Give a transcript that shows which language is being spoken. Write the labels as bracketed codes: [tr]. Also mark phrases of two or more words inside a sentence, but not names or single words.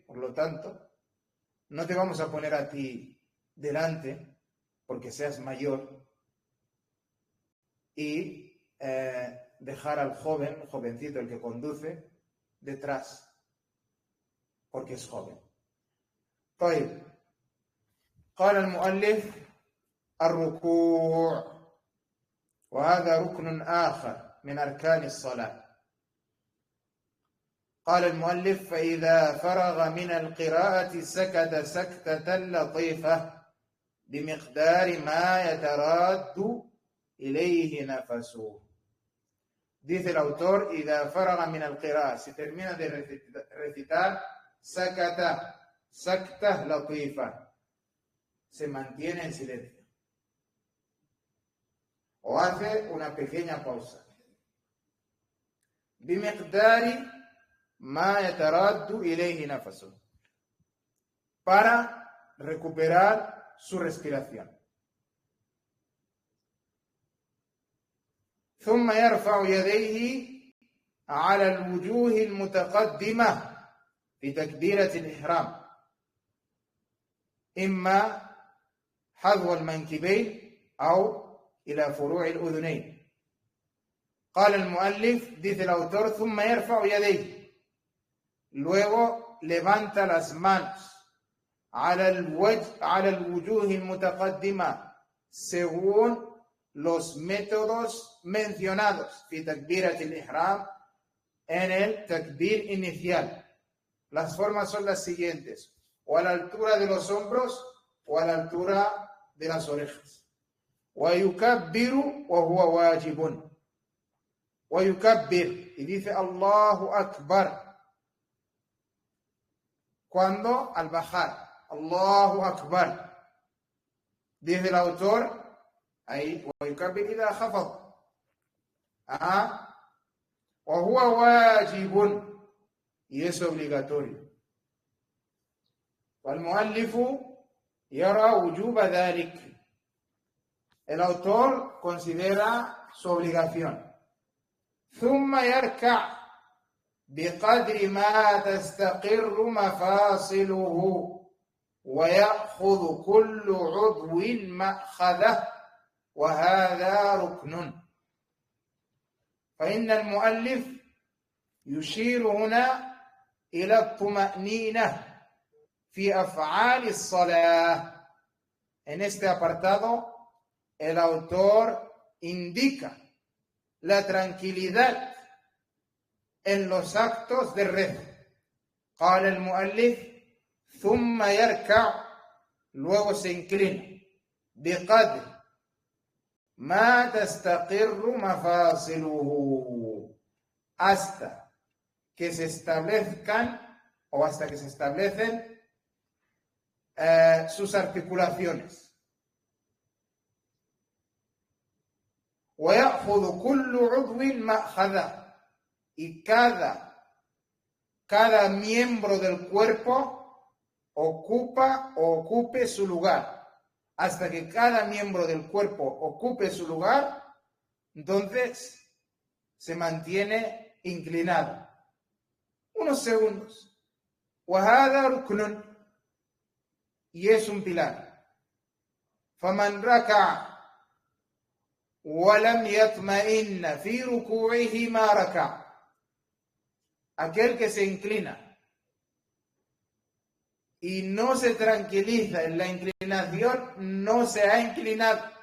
[es] Por lo tanto, no te vamos a poner a ti delante porque seas mayor y dejar al jovencito, el que conduce, detrás porque es joven. [ar] طيب قال المؤلف الركوع وهذا ركن آخر من أركان الصلاة. قال المؤلف فإذا فرغ من القراءة سكت سكتة لطيفة بمقدار ما يتراد إليه نفسه. [es] Dice el autor, [ar] إذا فرغ من القراءة, [es] si termina de recitar, [ar] سكت سكتة لطيفة, [es] se mantiene en silencio o hace una pequeña pausa. [ar] بمقدار ما يتراد إليه نفسه, [es] para recuperar su respiración. [ar] ثم يرفع يديه على الوجوه المتقدمة في تكبيرة الإحرام, إما حذو المنكبين أو إلى فروع الأذنين. قال المؤلف, [es] dice el autor, [ar] ثم يرفع يديه, [es] luego levanta las manos, [ar] على الوجوه المتقدمة, [es] según los métodos mencionados, [ar] في تكبيرة الإحرام, [es] en el takbir inicial. Las formas son las siguientes: o a la altura de los hombros o a la altura de las orejas. [ar] ويكبر وهو واجب. ويكبر, [es] y dice [ar] الله أكبر [es] cuando al bajar. [ar] الله أكبر. [es] Dice el autor ahí, [ar] ويكبر إذا خفض. وهو واجب, [es] y es obligatorio. [ar] والمؤلف يرى وجوب ذلك. [es] El autor considera su obligación. [ar] ثم يركع بقدر ما تستقر مفاصله ويأخذ كل عضو مأخذه وهذا ركن. فإن المؤلف يشير هنا إلى الطمأنينة في أفعال الصلاة. [es] En este apartado, el autor indica la tranquilidad en los actos de rezo. [ar] قال المؤلف ثم يركع, [es] luego se inclina, [ar] بقدر ما تستقر مفاصله, [es] hasta que se establezcan o hasta que se establecen sus articulaciones. [ar] ويأخذ كل عضو مأخذه, [es] y cada miembro del cuerpo ocupe su lugar. Hasta que cada miembro del cuerpo ocupe su lugar, entonces se mantiene inclinado. Unos segundos. [ar] وهذا ركن, [es] y es un pilar. [ar] فمن ركع ولم يطمئن في ركوعه ما ركع. [es] Aquel que se inclina y no se tranquiliza en la inclinación, no se ha inclinado.